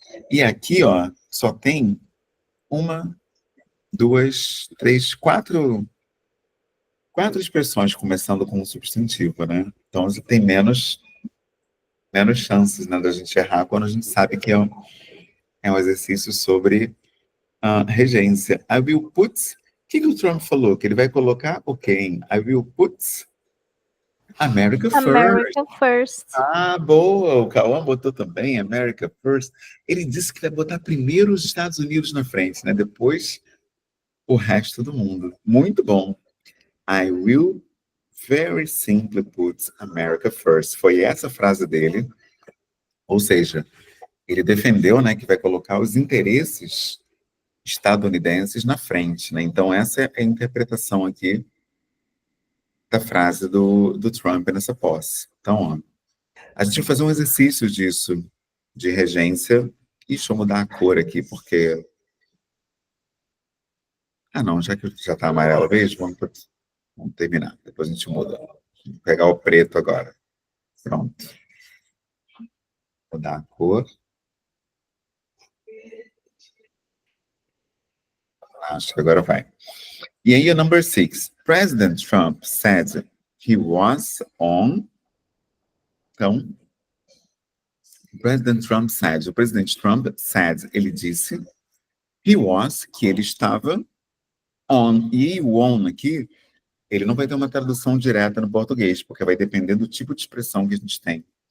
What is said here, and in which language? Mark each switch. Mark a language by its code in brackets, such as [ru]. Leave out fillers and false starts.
[pt] E aqui, ó, só tem uma, duas, três, quatro expressões começando com um substantivo, né? Então, você tem menos chances, né, da gente errar quando a gente sabe que é um exercício sobre regência. [en] I will put... [pt] O que o Trump falou? Que ele vai colocar o quem? [en] I will put America first. America first. [pt] Ah, boa! O Cauã botou também America first. Ele disse que vai botar primeiro os Estados Unidos na frente, né? Depois o resto do mundo. Muito bom. [en] I will very simply put America first. [pt] Foi essa frase dele. Ou seja, ele defendeu, né, que vai colocar os interesses estadunidenses na frente, né? Então, essa é a interpretação aqui da frase do Trump nessa posse. Então, ó, a gente vai fazer um exercício disso, de regência, e deixa eu mudar a cor aqui, porque... Ah, não, já que já está amarelo mesmo, vamos terminar, depois a gente muda. Vou pegar o preto agora. Pronto. Vou mudar a cor. Acho que agora vai. E aí, o number 6. [en] President Trump said he was on... [pt] Então, o presidente Trump said, ele disse, he was, que ele estava on. E o on aqui, ele não vai ter uma tradução direta no português, porque vai depender do tipo de expressão que a gente tem.